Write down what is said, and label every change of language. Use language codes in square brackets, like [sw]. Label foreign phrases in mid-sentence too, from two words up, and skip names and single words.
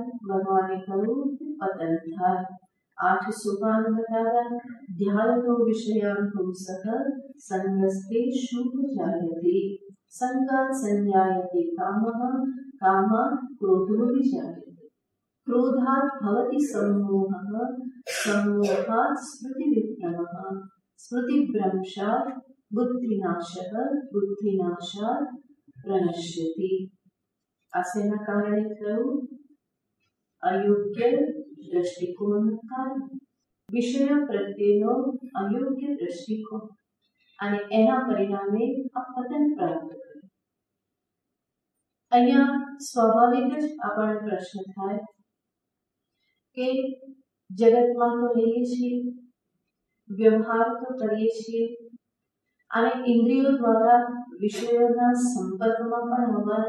[gu] ભગવાને કહ્યું પતન થાય. 8 સોપાન બતાવ્યા. [sa] ધ્યાયતો વિષયાન પુંસઃ સંગસ્તે શુભ જાયતે. સંગાત સંજાયતે કામઃ, કામાત ક્રોધો વિજાયતે. ક્રોધાત ભવતિ सम्मोहः, सम्मोहात् स्मृतिविभ्रमः, स्मृतिभ्रंशात् बुद्धिनाशः, बुद्धिनाशात् प्रणश्यति. [gu] આ શેના કારણે થયું? અયોગ્ય દ્રષ્ટિકોણના કારણે. વિષયો પ્રત્યેનો અયોગ્ય દ્રષ્ટિકોણ અને એના પરિણામે આ પતન પ્રાપ્ત કર્યું. અહીંયા સ્વાભાવિક જ આપણને પ્રશ્ન થાય કે જગતમાં તો રહીએ છીએ, વ્યવહાર તો કરીએ છીએ અને ઇન્દ્રિયો દ્વારા વિષયોના સંપર્કમાં પણ હોવાના.